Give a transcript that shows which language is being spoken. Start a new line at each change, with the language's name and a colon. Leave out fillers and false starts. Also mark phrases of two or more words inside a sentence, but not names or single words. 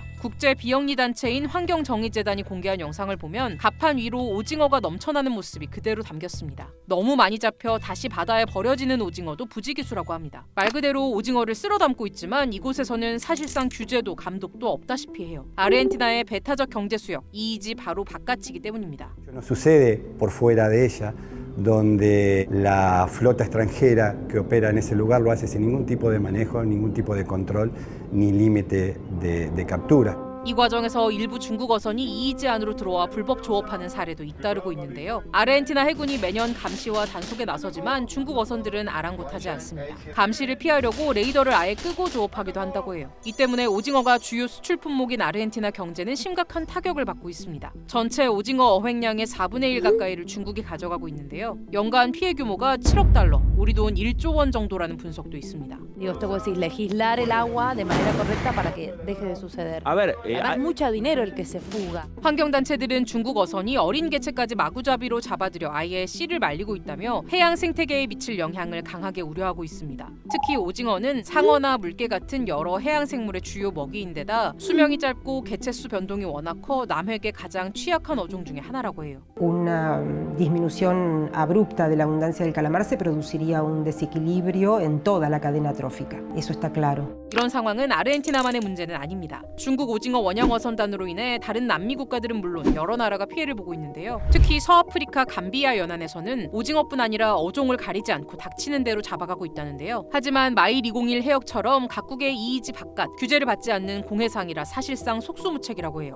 Korean: 국제 비영리 단체인 환경정의재단이 공개한 영상을 보면 갑판 위로 오징어가 넘쳐나는 모습이 그대로 담겼습니다. 너무 많이 잡혀 다시 바다에 버려지는 오징어도 부지기수라고 합니다. 말 그대로 오징어를 쓸어 담고 있지만 이곳에서는 사실상 규제도 감독도 없다시피 해요. 아르헨티나의 배타적 경제 수역, 이익이 바로 바깥이기 때문입니다.
Spanish: No sucede por fuera de ella, donde la flota extranjera que opera en ese lugar lo hace sin ningún tipo de manejo, ningún tipo de control ni límite de captura.
Korean: 이 과정에서 일부 중국 어선이 이이지 안으로 들어와 불법 조업하는 사례도 잇따르고 있는데요. 아르헨티나 해군이 매년 감시와 단속에 나서지만 중국 어선들은 아랑곳하지 않습니다. 감시를 피하려고 레이더를 아예 끄고 조업하기도 한다고 해요. 이 때문에 오징어가 주요 수출 품목인 아르헨티나 경제는 심각한 타격을 받고 있습니다. 전체 오징어 어획량의 4분의 1 가까이를 중국이 가져가고 있는데요. 연간 피해 규모가 7억 달러, 우리 돈 1조 원 정도라는 분석도 있습니다.
Spanish: Digo, esto puede decir legislar el agua de manera correcta para que deje de suceder. Además, mucho dinero el que se fuga.
Korean: 환경단체들은 중국 어선이 어린 개체까지 마구잡이로 잡아들여 아예 씨를 말리고 있다며 해양 생태계에 미칠 영향을 강하게 우려하고 있습니다. 특히 오징어는 상어나 물개 같은 여러 해양 생물의 주요 먹이인데다 수명이 짧고 개체수 변동이 워낙 커 남획에 가장 취약한 어종 중에 하나라고 해요.
Spanish: Una disminución abrupta de la abundancia del calamar se produciría un desequilibrio en toda la cadena trófica. Eso está claro.
Korean: 이런 상황은 아르헨티나만의 문제는 아닙니다. 중국 오징어 원양 어선단으로 인해 다른 남미 국가들은 물론 여러 나라가 피해를 보고 있는데요. 특히 서아프리카 감비아 연안에서는 오징어뿐 아니라 어종을 가리지 않고 닥치는 대로 잡아가고 있다는데요. 하지만 마일 201 해역처럼 각국의 이이지 바깥 규제를 받지 않는 공해상이라 사실상 속수무책이라고 해요.